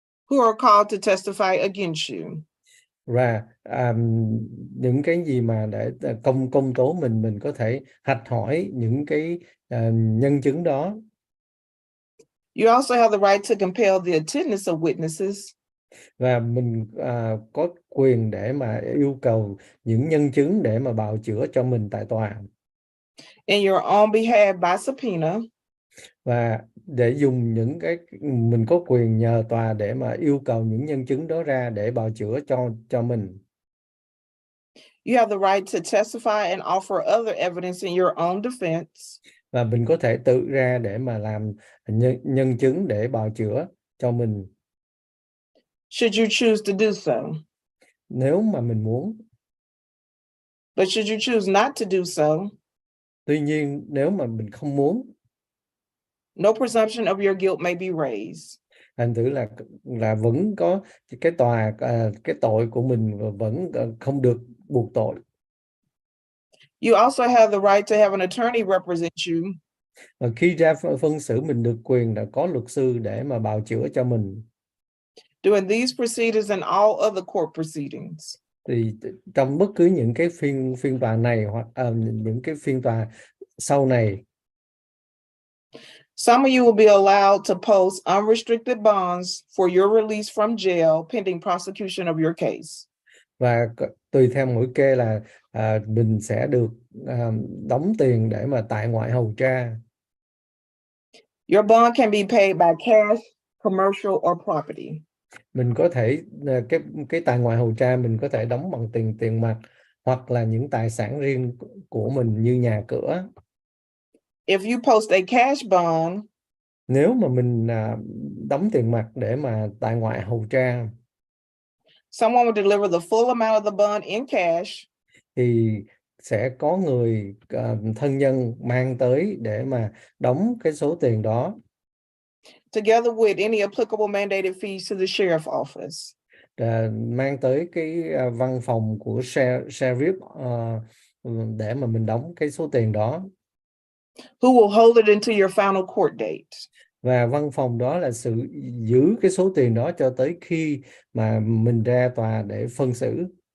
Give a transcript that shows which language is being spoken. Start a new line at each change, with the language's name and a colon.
English: Who are called to testify against you.
Vietnamese: Và những cái gì mà để công tố mình có thể hạch hỏi những cái nhân chứng đó.
English: You also have the right to compel the attendance of witnesses.
Vietnamese: Và mình có quyền để mà yêu cầu những nhân chứng để mà bào chữa cho mình tại tòa.
English: In your own behalf by subpoena.
Vietnamese: Và để dùng những cái mình có quyền nhờ tòa để mà yêu cầu những nhân chứng đó ra để bào chữa cho mình.
English: You have the right to testify and offer other evidence in your own defense.
Vietnamese: Và mình có thể tự ra để mà làm nhân chứng để bào chữa cho mình.
English: Should you choose to do so.
Vietnamese: Nếu mà mình muốn.
English: But should you choose not to do so.
Vietnamese: Tuy nhiên nếu mà mình không muốn.
English: No presumption of your guilt may be raised.
Vietnamese: Thành thử là vẫn có cái cái tội của mình vẫn không được buộc tội.
English: You also have the right to have an attorney represent you.
Vietnamese: Và khi ra phân xử mình được quyền là có luật sư để mà bào chữa cho mình.
English: During these proceedings and all other court proceedings.
Vietnamese: Thì trong bất cứ những cái phiên tòa này hoặc những cái phiên tòa sau này.
English: Some of you will be allowed to post unrestricted bonds for your release from jail pending prosecution of your case.
Vietnamese: Và tùy theo mỗi kê là mình sẽ được đóng tiền để mà tại ngoại hầu tra.
English: Your bond can be paid by cash, commercial, or property.
Vietnamese: Mình có thể cái tại ngoại hầu tra mình có thể đóng bằng tiền mặt hoặc là những tài sản riêng của mình như nhà cửa.
English: If you post a cash bond,
Vietnamese: nếu mà mình đóng tiền mặt để mà tại ngoại hầu tra,
English: someone will deliver the full amount of the bond in cash.
Vietnamese: Thì sẽ có người thân nhân mang tới để mà đóng cái số tiền đó.
English: Together with any applicable mandated fees to the sheriff office.
Vietnamese: Mang tới cái văn phòng của sheriff để mà mình đóng cái số tiền đó.
English: Who will hold it until your final court date.
Vietnamese: Và văn phòng đó là giữ cái số tiền đó cho tới khi mà mình ra tòa để phân xử.